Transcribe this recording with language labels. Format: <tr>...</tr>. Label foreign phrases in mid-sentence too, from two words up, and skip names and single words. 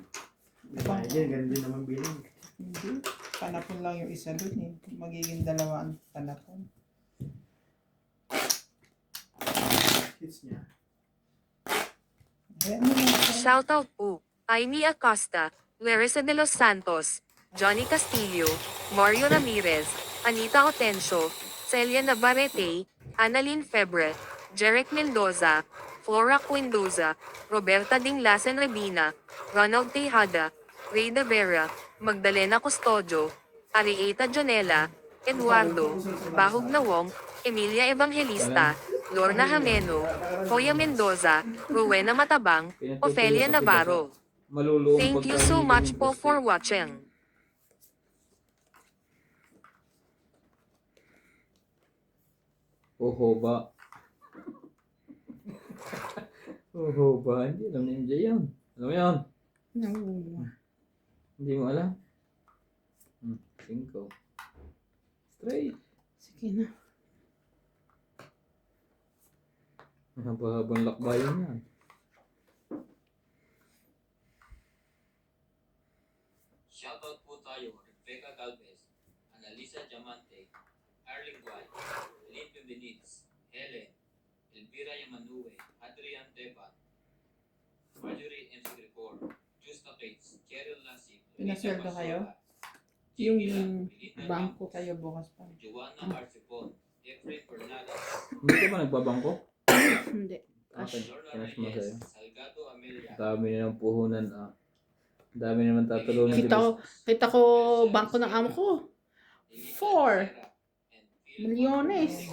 <tl>Diba, yan, ganun din naman bilang. Hindi. Panapon lang yung isa dun eh. Magiging dalawa ang panapon. Hits niya. Ayan mo lang ako. Shoutout po, Aimee Acosta, Larissa de los Santos, Johnny Castillo, Mario Ramirez, Anita Otencio, Celia Navarrete, Annalyn Febre, Jeric Mendoza, Flora Quindoza, Roberta Dinglasen Rebina, Ronald Tejada, Ray De Vera, Magdalena Custodio, Arieta Jonela, Eduardo, Bahog na Wong, Emilia Evangelista, Lorna Jameno, Hoya Mendoza, Rowena Matabang, Ofelia Navarro. Maluluong</tl> <en>Thank you</en> <tl>pagkain</tl> <en>so</en> <tl>ng</tl> <en>much po</en> <tl>gusto.</tl> <en>for watching.</en> <tl>Oho ba? Oo ba? Hindi alam ni MJ yan. Alam mo yan? No. Hindi mo alam? 5. Straight. Sige na. Mahaba-habang lakbayan yan. Shoutout po tayo, Rebecca Galvez, Analisa Diamante, Arling White, Lynn Benitez, Helen, Elvira Yamanue, Adrian Tepan, Marjorie M. Grigor, Justa Cates, Cheryl Lasik, Pinasweldo kayo? Yung bangko. Tayo bukas pa. Joanna Arcipon, Efrain Fernandez, Hindi ka ba nagbabangko? Hindi. Akin. Lorna Kinas mo sa'yo. Reyes, Salgado Amelia, Dami na ng puhunan ah. Dami naman tatulungan. Kita ko bangko ng amo ko. 4 milyones.</tl>